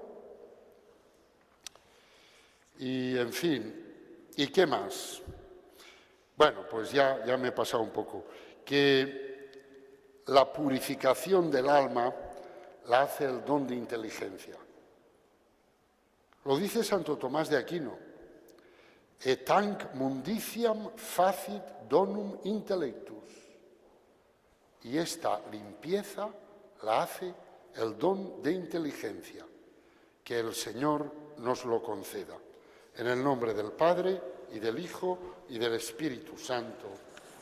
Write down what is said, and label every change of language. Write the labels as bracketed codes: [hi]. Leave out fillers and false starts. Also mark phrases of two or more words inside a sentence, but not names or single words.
[es] Y, en fin, ¿y qué más? Bueno, pues ya me he pasado un poco. Que la purificación del alma la hace el don de inteligencia. Lo dice Santo Tomás de Aquino. [la] Et hanc mundiciam facit donum intellectus. [es] Y esta limpieza la hace el don de inteligencia. Que el Señor nos lo conceda. En el nombre del Padre, y del Hijo, y del Espíritu Santo.